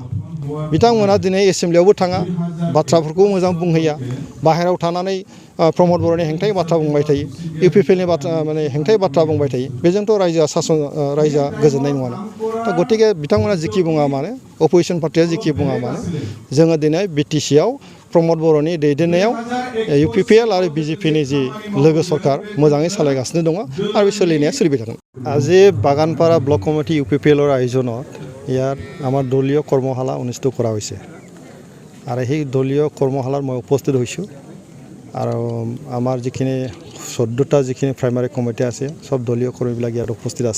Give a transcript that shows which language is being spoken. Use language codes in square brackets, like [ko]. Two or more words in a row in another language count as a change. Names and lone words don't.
[brx] बिथांमोना दिनै एसेम्ब्लियावबो थाङा, बाथ्राफोरखौ मोजां बुंहैया, बाहेरायाव थानानै प्रमद बर'नि हेंथायै बाथ्रा बुंबाय थायो, इउपिपिएलनि बाथ्रा हेंथायै बाथ्रा बुंबाय थायो, बेजोंथ' रायजोआ गोजोननाय नङाना। दा गतिके बिथांमोना जिखि बुङा मानो, अप'जिसन पार्टिया जिखि बुङा मानो, जोङो दिनै बिटिसिआव प्रमद बर'नि दैदेननायाव इउपिपिएल आरो बिजेपिनि जि लोगो सरकार मोजाङै सालायगासिनो दङ आरो बे सोलिनाया सोलिबाय থাকুন। [as] আজি বাগানপাৰা ব্লক কমিটি ইউপিপিএলৰ আয়োজনত ইয়াত আমাৰ দলীয় কৰ্মশালা অনুষ্ঠিত কৰা হৈছে আৰু সেই দলীয় কৰ্মশালাত মই উপস্থিত হৈছোঁ আৰু আমাৰ যিখিনি 14টা যিখিনি প্ৰাইমাৰী কমিটি আছে সব দলীয় কৰ্মীবিলাক ইয়াত উপস্থিত আছে।